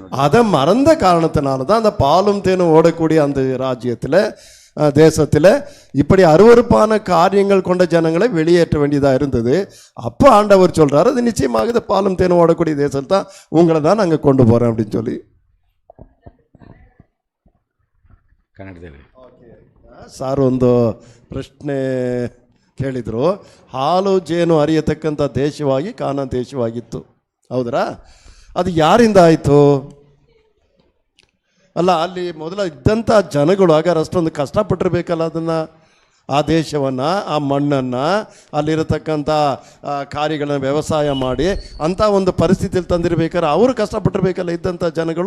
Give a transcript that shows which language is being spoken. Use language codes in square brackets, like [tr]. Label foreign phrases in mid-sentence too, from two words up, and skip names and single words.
[ta] அதை மறந்த காரணத்தினால தான் அந்த பாலும் தேனும் ஓடக்கூடிய அந்த ராஜ்யத்தில், தேசத்தில் இப்படி அருவருப்பான காரியங்கள் கொண்ட ஜனங்களை வெளியேற்ற வேண்டியதாக இருந்தது. அப்போ ஆண்டவர் சொல்கிறார், அது நிச்சயமாக இந்த பாலும் தேனும் ஓடக்கூடிய தேசம் தான், உங்களை தான் நாங்கள் கொண்டு போகிறோம் அப்படின்னு சொல்லி. [kn] ಕನ್ನಡದಲ್ಲಿ ಸಾರ್ ಒಂದು ಪ್ರಶ್ನೆ ಕೇಳಿದರು. ಹಾಲು ಜೇನು ಹರಿಯತಕ್ಕಂಥ ದೇಶವಾಗಿ ಕಾನಾನ್ ದೇಶವಾಗಿತ್ತು, ಹೌದ್ರಾ? ಅದು ಯಾರಿಂದ ಆಯಿತು? ಅಲ್ಲ, ಅಲ್ಲಿ ಮೊದಲ ಇದ್ದಂಥ ಜನಗಳು ಹಾಗಾದ್ರೆ ಅಷ್ಟೊಂದು ಕಷ್ಟಪಟ್ಟಿರ್ಬೇಕಲ್ಲ ಅದನ್ನು, ಆ ದೇಶವನ್ನು, ಆ ಮಣ್ಣನ್ನು, ಅಲ್ಲಿರತಕ್ಕಂಥ ಕಾರ್ಯಗಳನ್ನು ವ್ಯವಸಾಯ ಮಾಡಿ ಅಂಥ ಒಂದು ಪರಿಸ್ಥಿತಿಯಲ್ಲಿ ತಂದಿರಬೇಕಾದ್ರೆ ಅವರು ಕಷ್ಟಪಟ್ಟಿರ್ಬೇಕಲ್ಲ ಇದ್ದಂಥ ಜನಗಳು.